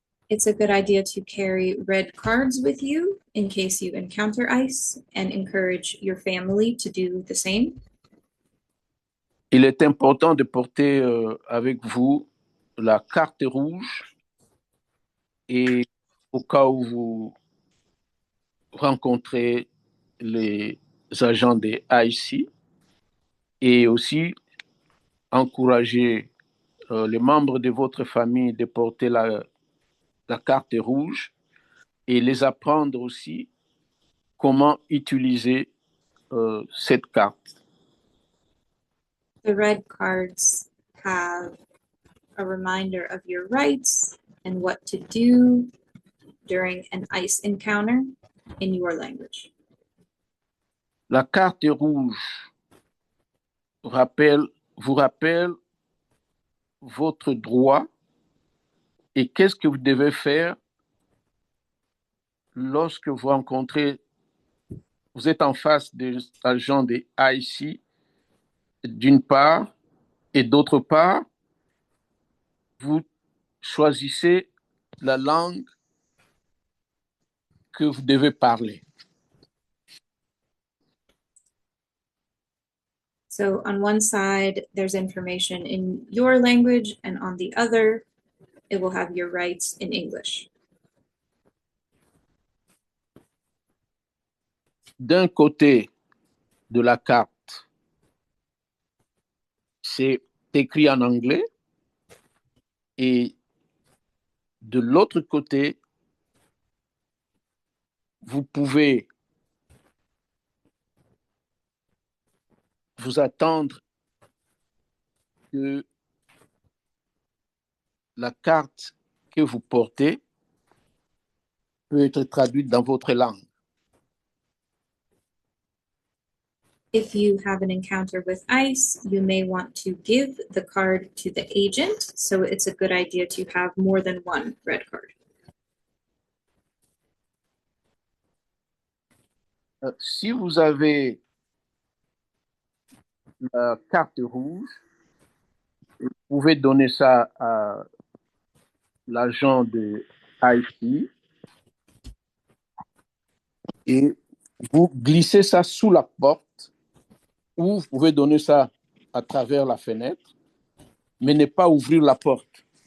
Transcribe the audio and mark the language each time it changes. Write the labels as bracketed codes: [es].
[en] It's a good idea to carry red cards with you in case you encounter ICE and encourage your family to do the same. [fr] Il est important de porter avec vous la carte rouge et au cas où vous rencontrez les agents de ICE et aussi encourager les membres de votre famille de porter la carte rouge et les apprendre aussi comment utiliser cette carte. [en] The red cards have a reminder of your rights and what to do during an ICE encounter in your language. [fr] La carte rouge vous rappelle votre droit et qu'est-ce que vous devez faire lorsque vous rencontrez, vous êtes en face des agents des IC, d'une part, et d'autre part, vous choisissez la langue que vous devez parler. [en] So on one side, there's information in your language, and on the other, it will have your rights in English. [fr] D'un côté de la carte, c'est écrit en anglais, et de l'autre côté, vous pouvez vous attendre que la carte que vous portez peut être traduite dans votre langue. [en] If you have an encounter with ICE, you may want to give the card to the agent, so it's a good idea to have more than one red card. [fr] Si vous avez la carte rouge, vous pouvez donner ça à l'agent de IT et vous glissez ça sous la porte, ou vous pouvez donner ça à travers la fenêtre, mais ne pas ouvrir la porte.